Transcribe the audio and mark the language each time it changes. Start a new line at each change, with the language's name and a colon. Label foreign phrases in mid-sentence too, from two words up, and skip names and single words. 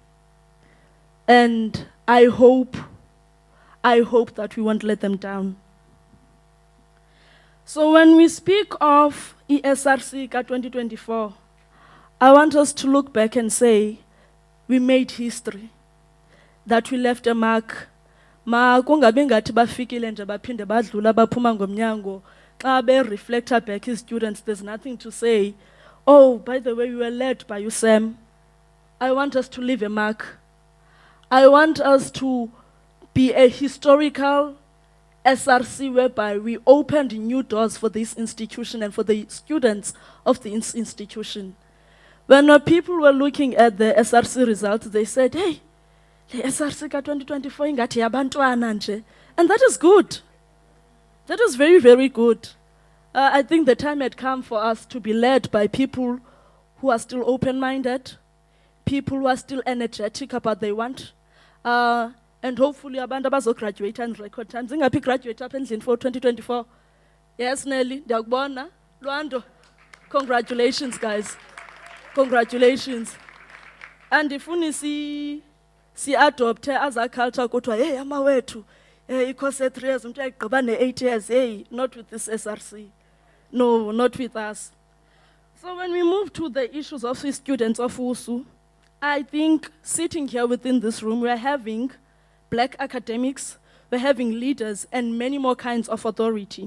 English: And I hope that we won't let them down. So when we speak of ESRC 2024, I want us to look back and say, we made history, that we left a mark.
Xhosa: Ma kungabi ngathi bafikile nje baphinde badlula baphuma ngomnyango xa be reflector
English: back his students, there's nothing to say, oh, by the way, we were led by you, Sam. I want us to leave a mark. I want us to be a historical SRC whereby we opened new doors for this institution and for the students of the institution. When people were looking at the SRC results, they said, hey, the SRC 2024
Xhosa: ingathi yabantwana nje.
English: And that is good. That is very, very good. I think the time had come for us to be led by people who are still open-minded, people who are still energetic about what they want, and hopefully
Xhosa: abantu abazograduate
English: in record time.
Xhosa: Zingaphi graduate apha endlini for 2024?
English: Yes, Nelly, ndiyakubona. Lwando, congratulations, guys. Congratulations. And
Xhosa: ndifuna si-adopte
English: as a culture
Xhosa: kuthiwa, hey, amawethu, ikose
English: 3 years,
Xhosa: umntu ayigqiba ne-8
English: years, hey, not with this SRC. No, not with us. So when we move to the issues of the students of USU, I think sitting here within this room, we're having Black academics, we're having leaders, and many more kinds of authority.